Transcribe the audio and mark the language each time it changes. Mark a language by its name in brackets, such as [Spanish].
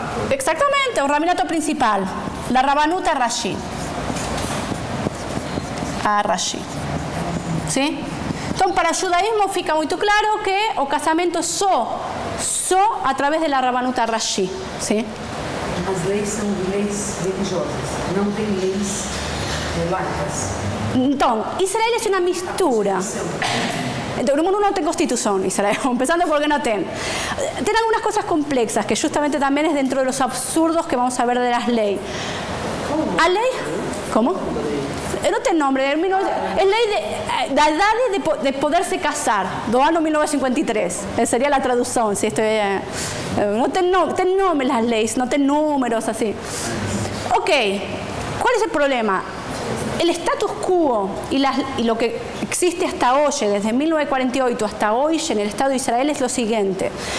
[Spanish] Exactamente, un rabinato principal, la Rabanuta Rashi. Rashi. ¿Sí? Entonces, para el judaísmo fica muy claro que [Portuguese] o casamento só [Spanish] a través de la Rabanuta Rashi. ¿Sí? [Portuguese] As leis são leis religiosas, não tem leis laicas. Então, Israel é uma mistura. Então, o mundo não tem constituição, Israel, [Spanish] empezando porque [Portuguese] no tem. [Spanish] Tiene algunas cosas complexas, que justamente también es dentro de los absurdos que vamos a ver de las leyes. ¿A ley? ¿Cómo? [Portuguese] No tem nombre, é lei da idade de poder-se casar, do ano 1953. [Spanish] Esa sería la traducción. ¿Sí? [Portuguese] No tem [Spanish] nombre las leyes, no tem números así. Ok, ¿cuál es el problema? El status quo y lo que existe hasta hoy, desde 1948 hasta hoy en el Estado de Israel, es lo siguiente.